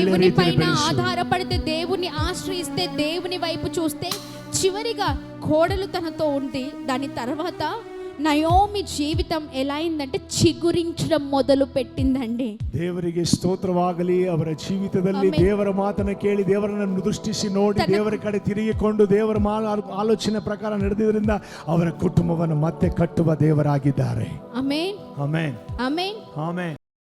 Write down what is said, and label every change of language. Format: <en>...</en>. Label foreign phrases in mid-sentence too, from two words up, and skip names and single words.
<te>దేవుని</te> <kn>ರೀತಿಯಲ್ಲಿ</kn> <te>పైన</te> <kn>ಬೆಳೆಸು.</kn> <te>ఆధారపడితే, దేవుని ఆశ్రయిస్తే, దేవుని వైపు చూస్తే, చివరిగా కోడలు తనతో ఉంది. దాని తర్వాత నయోమి జీవితం ఎలా అయిందంటే చిగురించడం మొదలు పెట్టిందండి.</te> <kn>ದೇವರಿಗೆ ಸ್ತೋತ್ರವಾಗಲಿ. ಅವರ ಜೀವಿತದಲ್ಲಿ ದೇವರ ಮಾತನ್ನು ಕೇಳಿ, ದೇವರನ್ನು ದೃಷ್ಟಿಸಿ ನೋಡಿ, ದೇವರ ಕಡೆ ತಿರುಗಿಕೊಂಡು ದೇವರ ಆಲೋಚನೆ ಪ್ರಕಾರ ನಡೆದಿದ್ದರಿಂದ ಅವರ ಕುಟುಂಬವನ್ನು ಮತ್ತೆ ಕಟ್ಟುವ ದೇವರಾಗಿದ್ದಾರೆ. ಆಮೆನ್, ಆಮೆನ್, ಆಮೆನ್, ಆಮೆನ್.</kn>